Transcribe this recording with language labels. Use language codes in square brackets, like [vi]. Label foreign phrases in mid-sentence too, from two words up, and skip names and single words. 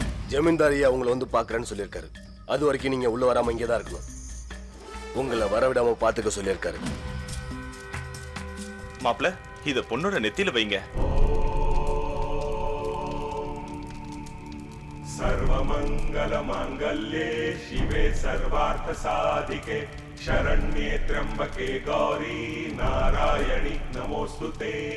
[ta] ஜமீன்தாரியா உங்களை வந்து பாக்குறேன்னு சொல்லியிருக்காரு. அது வரைக்கும் நீங்க உள்ள வராம இங்கே தான் இருக்கணும். உங்களை வரவிடாம பாத்துக்க சொல்லியிருக்காரு. மாப்பிள, இத பொண்ணோட நெத்தியில வைங்க. [sa] सर्वमंगल मांगल्ये शिवे सर्वार्थ साधिके शरण्ये त्र्यंबके गौरी नारायणि नमोस्तुते.